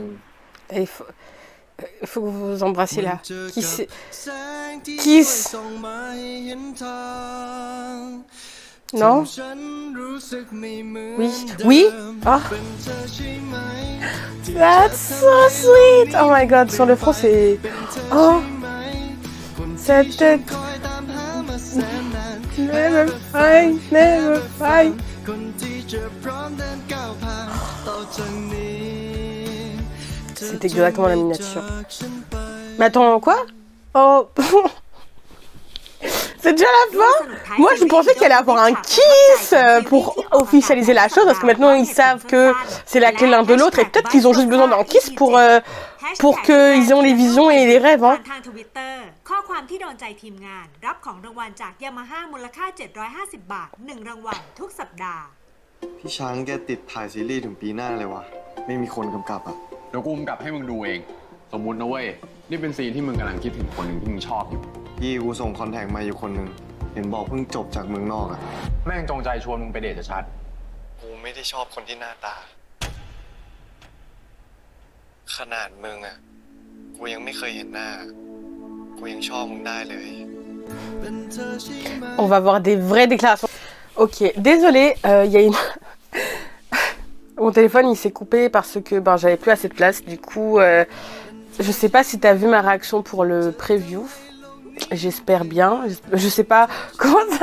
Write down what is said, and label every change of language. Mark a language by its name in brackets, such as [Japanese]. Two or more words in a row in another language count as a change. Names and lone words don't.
[French] Il faut que vous vous embrassiez là. Kiss. Non? Oui. Oui? [English] Oh. That's so sweet. Oh my god, [French] sur le front c'est... Oh. Cette tête. [English] Never find, never find. [French] C'est exactement la miniature. Mais attends, quoi? Oh. C'est déjà la fin? Moi je pensais qu'il allait avoir un kiss pour officialiser la chose, parce que maintenant ils savent que c'est la clé l'un de l'autre, et peut-être qu'ils ont juste besoin d'un kiss pour qu'ils aient les visions et les rêves, hein. [Thai] ข้อความที่โดนใจทีมงานรับของรางวัลจากยามาฮ่ามูลค่า750 บาท1รางวัลทุกสัปดาห์ พี่ช้างแกติดถ่ายซีรีส์ถึงปีหน้าเลยวะไม่มีคนกำกับอ่ะ เดี๋ยวกูกำกับให้มึงดูเอง สมมุตินะเว้ย นี่เป็นซีนที่มึงกำลังคิดถึงคนหนึ่งที่มึงชอบอยู่ พี่กูส่งคอนแทคมาอยู่คนหนึ่งเห็นบอกเพิ่งจบจากเมืองนอกอ่ะ แม่งจงใจชวนมึงไปเดทชัด กูไม่ได้ชอบคนที่หน้าตา ขนาดมึงอ่ะกูยังไม่เคยเห็นหน้ากูยังชอบมึงได้เลย [French] On va avoir des vraies déclarations. Ok, désolé, il y a une... Mon téléphone il s'est coupé parce que ben, j'avais plus assez de place. Du coup, je sais pas si t'as vu ma réaction pour le preview. J'espère bien. Je sais pas comment ça...